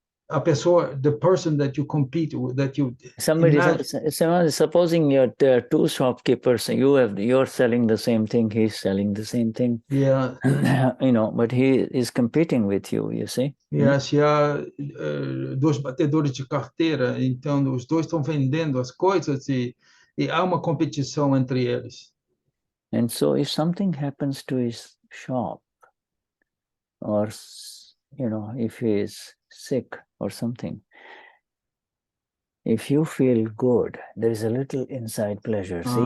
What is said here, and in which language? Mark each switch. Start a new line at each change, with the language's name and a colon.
Portuguese: A pessoa,
English: the person that you compete with, that you somebody supposing there are two shopkeepers, you're selling the same thing, he's selling the same thing. Yeah. But he is competing with you, you see.
Portuguese: Yeah, se há dois batedores de carteira, então os dois estão vendendo as coisas e há uma competição entre eles.
English: And so if something happens to his shop, or if he is sick or something, if you feel good, there is a little inside pleasure.